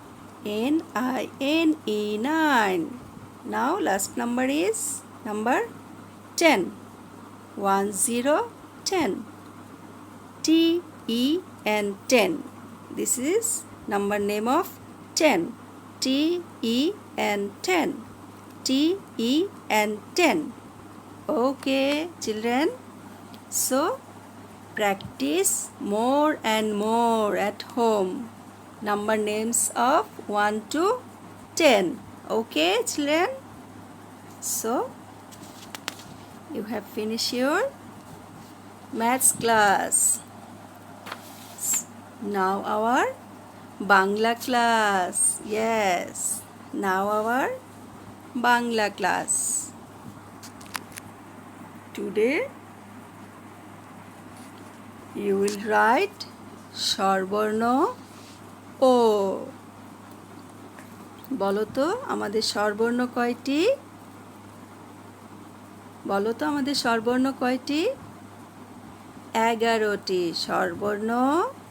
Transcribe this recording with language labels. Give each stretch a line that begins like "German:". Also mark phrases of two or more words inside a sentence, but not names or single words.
English: N-I-N-E 9. Now last number is number 10. 1 0 10. T-E-N 10. This is number name of 10. T-E-N 10. T-E-N 10. Okay, children. So, practice more and more at home. Number names of 1 to 10. Okay, children. So, you have finished your maths class. Now our Bangla class. Yes. Now our Bangla class. Today you will write
Bangla: স্বরবর্ণ ও। বলো তো আমাদের স্বরবর্ণ কয়টি? বলো তো আমাদের স্বরবর্ণ কয়টি? 11টি। স্বরবর্ণ 11টি।